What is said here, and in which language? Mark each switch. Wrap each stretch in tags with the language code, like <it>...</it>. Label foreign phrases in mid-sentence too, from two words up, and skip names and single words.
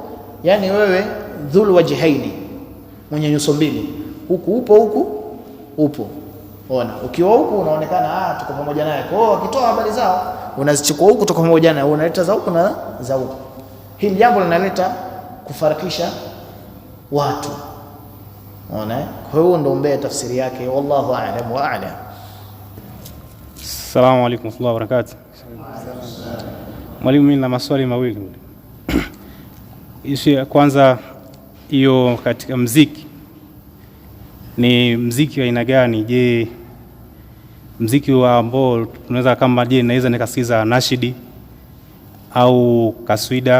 <sw>Yani wewe</sw> <ar>ذو الوجهين,</ar> <sw>mwenye nyuso mbili, huku upo, huku upo. Ona, ukiwa huku unaonekana tuko pamoja naye. Kwa hiyo akitoa habari zao unazichukua huku, tuko pamoja naye, unaleta za huku na za huku. Hili jambo linaleta kufarakisha watu. Ona, kwa hiyo ndio umbea tafsiri yake.</sw> <ar>والله أعلم وأعلم. السلام عليكم ورحمة الله وبركاته.</ar> <sw>Mwalimu, mimi na maswali mawili. Issue ya kwanza, hiyo katika muziki, ni muziki wa aina gani? Je, muziki wa ambao tunaweza kama, je, naweza nikasikiza nashidi au kaswida?</sw>